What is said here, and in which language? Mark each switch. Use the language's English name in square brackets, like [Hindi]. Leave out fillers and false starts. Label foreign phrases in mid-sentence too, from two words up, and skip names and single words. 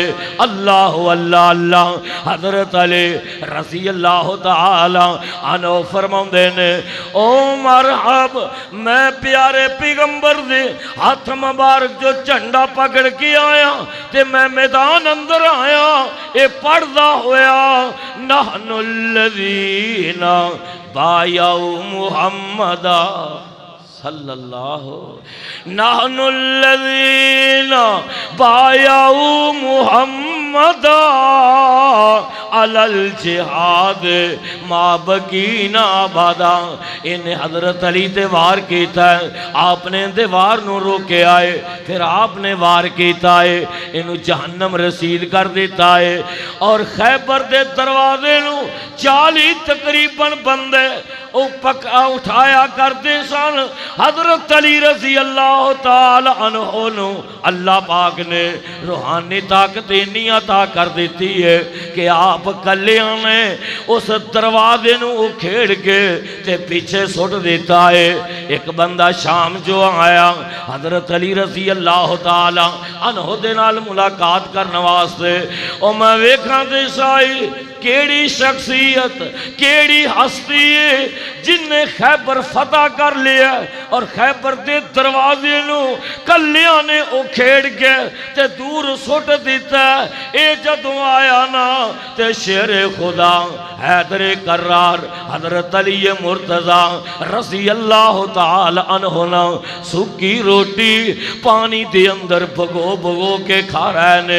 [Punjabi] اللہ اللہ اللہ۔ حضرت علی رضی اللہ تعالی عنہ فرماندے نے او مرحب، میں پیارے پیغمبر دے ہاتھ مبارک جو جھنڈا پکڑ کے آیا تے میں میدان اندر آیا، اے پڑھدا ہویا [Arabic] نحن الذین بایعوا محمدا صلی اللہ نحن الذین بایعوا محمدا علی الجہاد ما بقینا ابدا۔ [Punjabi] انہیں حضرت علی تے وار کیتا ہے، آپ نے دے وار نو روکے آئے، پھر آپ نے وار کیتا ہے، انہوں جہنم رسید کر دیتا ہے، اور خیبر دے دروازے نو 40 تقریباً بندے پکا اٹھایا کرتے سن۔ حضرت علی رضی اللہ تعالی عنہ نو اللہ پاک نے روحانی طاقت اتنی عطا کر دیتی ہے کہ آپ کلیاں نے اس دروازے نو کھیڑ کے تے پیچھے سٹ دیتا ہے۔ ایک بندہ شام جو آیا حضرت علی رضی اللہ تعالی عنہ دے نال ملاقات کرنے واسطے، او میں ویکھاں تے سائی کیڑی شخصیت کیڑی ہستی ہے جن نے خیبر فتح کر لیا اور خیبر دے دروازے نو کلیاں نے او کھیڑ کے تے دور سٹ دیتا ہے۔ اے جدوں آیا نا تے شیر خدا حیدر کرار حضرت علی مرتضی رضی اللہ تعالی عنہ نا سکی روٹی پانی دے اندر بھگو بھگو کے کھا رہے نے۔